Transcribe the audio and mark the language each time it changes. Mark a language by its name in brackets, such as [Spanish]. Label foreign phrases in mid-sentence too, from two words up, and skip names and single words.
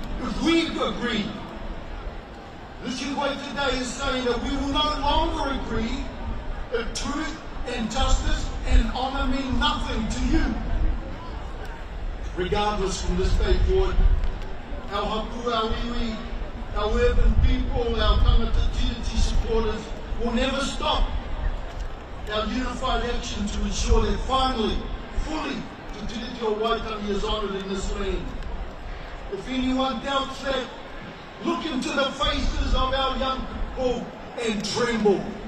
[English] If we agree, Hikoi today is saying that we will no longer agree if truth and justice and honour mean nothing to you. Regardless, from this day forward, our hapu, our iwi, our urban people, our [Māori] tangata tiriti [English] supporters will never stop our unified action to ensure that finally, fully, Te Tiriti o Waitangi is honoured in this land. If anyone doubts that, look into the faces of our young people and tremble.